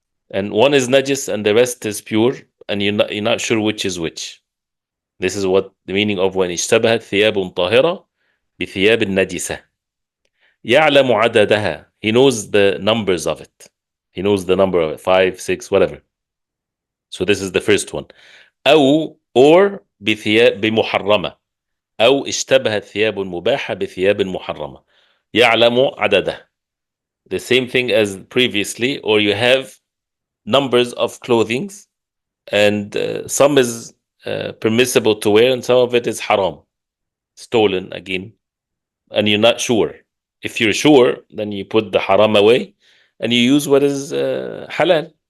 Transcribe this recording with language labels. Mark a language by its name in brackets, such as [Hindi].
[English] And one is najis and the rest is pure, and you're not sure which is which. This is what the meaning of when [Arabic] اشتبهت ثياب طاهرة بثياب النجسة. يعلم عددها. [English] He knows the numbers of it. He knows the number of it, 5, 6, whatever. So this is the first one. [Arabic] أو [English] or [Arabic] بمحرمة. أو اشتبهت ثياب مباحة بثياب محرمة. يعلم عدده. [English] The same thing as previously, or you have numbers of clothings, and some is permissible to wear, and some of it is haram, stolen again, and you're not sure. If you're sure, then you put the haram away, and you use what is halal.